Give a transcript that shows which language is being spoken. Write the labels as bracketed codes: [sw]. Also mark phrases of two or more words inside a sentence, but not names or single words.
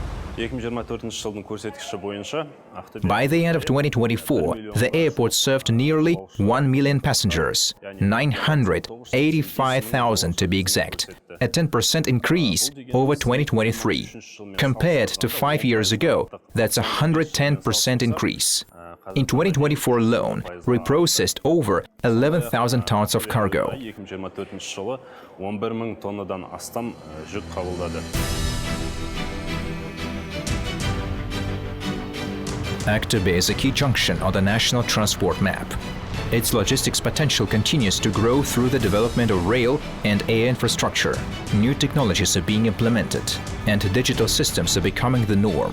[kk] 2024 жылдың көрсеткіші бойынша [en] By the end of 2024, the airport served nearly 1 million passengers, 985,000 to be exact, a 10% increase over 2023. Compared to 5 years ago, that's a 110% increase. In 2024 alone, we processed over 11,000 tons of cargo. [kk] 2024 жылы 11.000 тоннадан астам жүк қабылдады. [en] Aktobe is a key junction on the national transport map. Its logistics potential continues to grow through the development of rail and air infrastructure. New technologies are being implemented, and digital systems are becoming the norm.